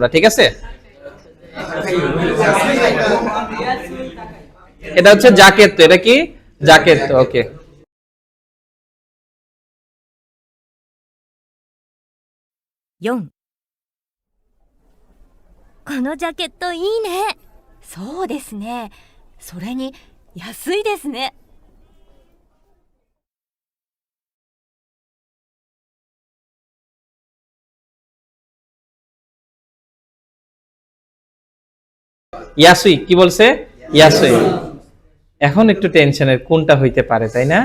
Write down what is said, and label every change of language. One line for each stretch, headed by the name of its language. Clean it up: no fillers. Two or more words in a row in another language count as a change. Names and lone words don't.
Bangla: ঠিক আছে, এটা হচ্ছে জ্যাকেট। তো এটা কি? জ্যাকেট। তো ওকে,
Japanese: 4、このジャケットいいね。そうですね。それに、安いですね。
Bangla: ইয়াসুই। কি বলছে? ইয়াসুই। এখন একটু টেনশনের কোনটা হইতে পারে, তাই না?